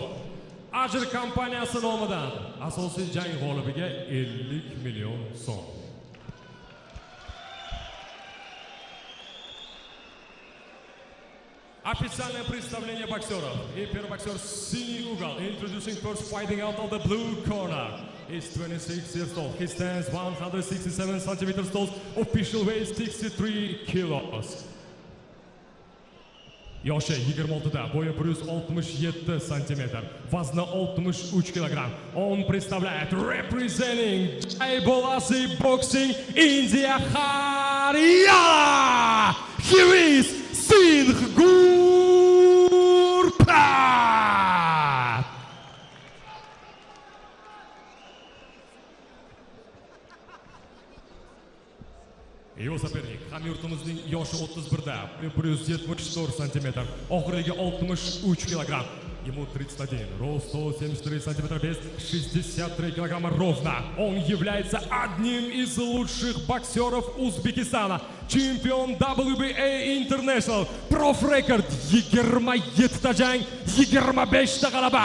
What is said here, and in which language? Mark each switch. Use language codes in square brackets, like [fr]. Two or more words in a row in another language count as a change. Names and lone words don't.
[uz] Ajr kompaniyasi nomidan asosiy jang g'olibiga 50 million so'm. [ru] Официальное представление боксеров. И первый боксер синий угол. [en] Introducing first, fighting out of the blue corner. He's 26 years old. He stands 167 centimeters tall. Official weight 63 kilos. [uz] Yoshi 26da, bo'yi 167 cm, vazni 63 kg. [ru] Он представляет [en] representing Jai Bolasi Boxing India Haryana. Here is Singh Gurpat. [ru] Его соперник [uz] hamyurtimizning yoshi 31da, 174 cm, oxirgi 63 kg. [ru] Ему 31, рост 174 сантиметра, вес 63 килограмма ровно. Он является одним из лучших боксеров Узбекистана. Чемпион WBA International. [uz] Prof Record 27 jang, 25 g'alaba.